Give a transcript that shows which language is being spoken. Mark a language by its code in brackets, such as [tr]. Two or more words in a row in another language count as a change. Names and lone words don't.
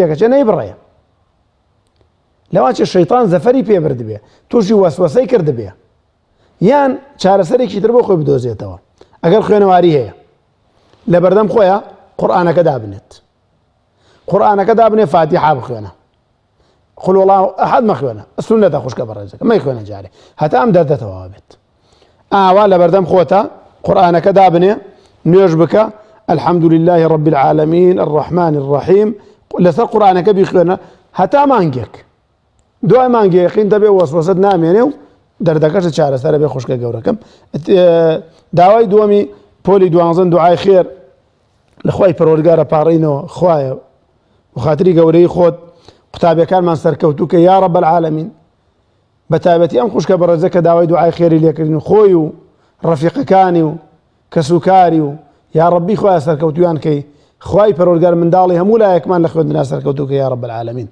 [ckb] تێکەچێ نەی بڕێە لەوانچە شەیطان زەفەری پێ بردبێ تووشی وەسوەسەی کردبێ یان چارەسەرێکی تر بۆ خۆی بدۆزێتەوە ئەگەر خوێنەواری هەیە لە بەردەم خۆیە قورئانەکە دابنێت قورئانەکە دابنێ فاتیحا بخوێنە [ar] قل هو الله احد [ckb] مخوێنە سنەتە خوشکە بە ڕێزەکە مەیخوێنە جارێ هەتا ئەم دەردەتەوە بێت ئاوا لە بەردەم خۆتە قورئانەکە دابنێ نوێژ بکە [ar] الحمد لله رب العالمين الرحمن الرحيم [ckb] لەسەر قورئانەکە بیخوێنە هەتا مانگێک دوای مانگێ یەقین دەبێ وەسوەسەت نامێنێ و دەردەکەش چارەسەرە بێ خوشکە گەورەکەم. داوای دووەمی پۆلی دوانزەن دوعای خێر لە خوای پەروەردگارە پاڕینەوە خوایە و خاتری گەورەی خۆت قوتابیەکانمان سەرکەوتووکە [ar] یا رەب العالەمین [ckb] بە تایبەتی ئەم خوشکە بەڕێزە کە داوای دوعای خێری لێکردن خۆی و ڕەفیقەکانی و کەسوکاری و [ar] یا رەبی [ckb] خوایە سەرکەوتویان کەی خوای پەروەردگار منداڵی هەموو لایەکمان لە خوێندنا سەرکەوتووکە [ar] یا رەب العالەمین.